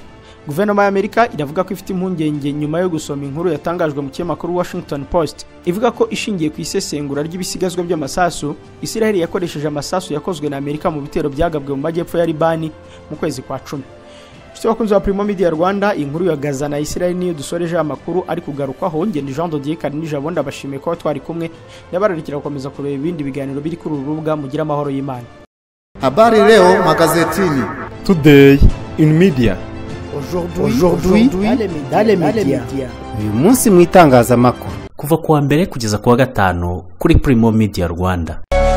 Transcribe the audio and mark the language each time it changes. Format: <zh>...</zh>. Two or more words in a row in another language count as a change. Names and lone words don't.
<rw>Guverinoma ya Amerika iravuga ko ifite impungenge nyuma yo gusoma inkuru yatangajwe mu kinyamakuru Washington Post ivuga ko ishingiye ku isesengura ry'ibisigazwa by'amasasu, Israel yakoresheje amasasu yakozwe na Amerika mu bitero byagabwe mu majyepfo ya Libani mu kwezi kwa 10. Bakunzi wa Primo Media Rwanda, inkuru ya Gaza na Israel niyo dusoreje amakuru ari kugarukwaho. Ngende Jean de Dieu Karinijabo ndabashimiye ko twari kumwe, yabararikira gukomeza kureba ibindi biganiro biri kuri uru rubuga. Mugira amahoro y'Imana.</rw> <sw>Habari leo magazetini.</sw> <en>Today in media.</en> <fr>Aujourd'hui dans les médias.</fr> <rw>Uyu munsi mu itangazamakuru kuva kuwa mbere kugeza kuwa gatanu kuri Primo Media Rwanda.</rw>